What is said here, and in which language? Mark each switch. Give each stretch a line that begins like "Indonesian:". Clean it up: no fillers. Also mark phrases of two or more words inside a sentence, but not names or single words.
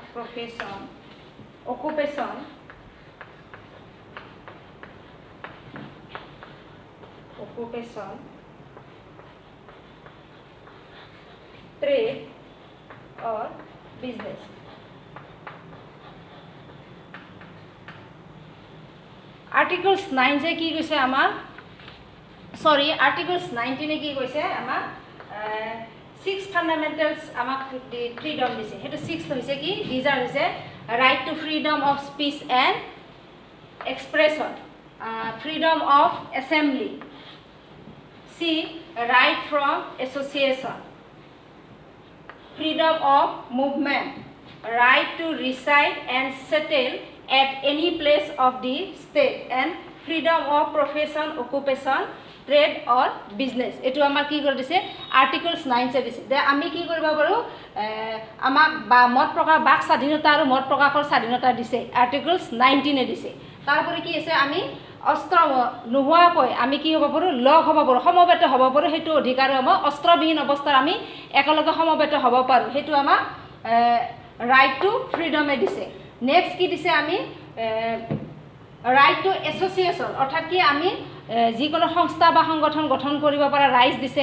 English: occupation occupation, trade or business.
Assamese: Articles 9 যে কি কৈছে আমাৰ সরি Articles 19 কি কৈছে আমাৰ 6 fundamentals আমাক
English: freedom
Assamese: দিছে হেতু 6 হৈছে কি
English: these are
Assamese: হৈছে
English: right to freedom of speech and expression, freedom of assembly, C right from association, freedom of movement, right to reside and settle at any place of the state, and freedom of profession, occupation, trade or business.
Assamese: এটো আমাক কি কৰি দিছে Articles 9 এ দিছে যে আমি কি কৰিব পাৰো আমাক মত প্ৰকাশ বাক স্বাধীনতা আৰু মত প্ৰকাশৰ স্বাধীনতা দিছে Articles 19 এ দিছে। তারপরে কি আছে আমি অস্ত্র নোহোৱাকৈ আমি কি হ'ব পাৰোঁ লগ হ'ব পাৰোঁ সমবেত হ'ব পাৰোঁ সেইটো অধিকাৰ আমাৰ অস্ত্ৰবিহীন অৱস্থাত আমি একেলগে সমবেত হ'ব পাৰোঁ সেইটো আমাক
English: right to freedom
Assamese: দিছে। নেক্সট কি দিছে আমি
English: right to association
Assamese: অৰ্থাৎ কি আমি যিকোনো সংস্থা বা সংগঠন গঠন কৰিব পৰা ৰাইটছ দিছে।